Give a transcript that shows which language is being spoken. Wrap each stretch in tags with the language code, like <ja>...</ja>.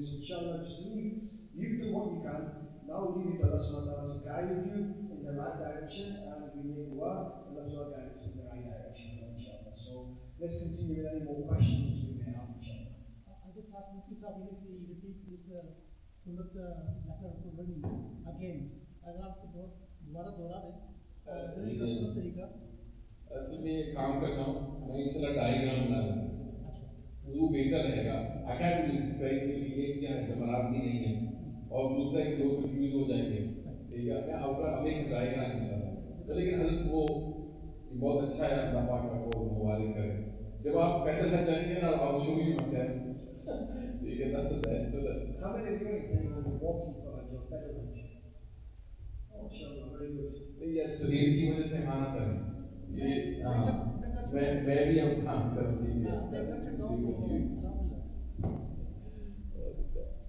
<en>So inshallah, just you've done what you can. Now leave it to Allah subhanahu wa ta'ala to guide you in the right direction, and we make dua, Allah subhanahu wa ta'ala guide us in the right direction, inshallah. So let's continue with any more questions we may have, inshallah. I just ask Mufti Sahib, if we repeat this Sunnat letter for learning again,</en> <hi>अगर आपको दोबारा दोहरा दें, तरीका सुन्नत तरीका। असल में ये काम कर रहा हूँ, मैं इंशाल्लाह डायग्राम बना लूँगा, वो बेहतर रहेगा।</hi> <en>I can't really describe it</en> <hi>क्योंकि एक क्या है जमरात भी नहीं है, और दूसरा एक लोग कंफ्यूज हो जाएंगे, ठीक है? मैं आपका अब एक डायग्राम इंशाल्लाह, तो लेकिन हज़रत वो बहुत अच्छा है, अल्लाह पाक आपको मुबारक करे। जब आप पैदल हज जाएंगे ना,</hi> <en>I'll show you myself.</en> <hi>ठीक है,</hi> <en>that's the best for that. How many of you are intending on walking for Hajj or pedal Hajj? Oh, inshallah, very good.</en> <hi>ये सुहेल की वजह से हाँ ना करें, ये मैं भी अब हाँ चलो ठीक है,</hi>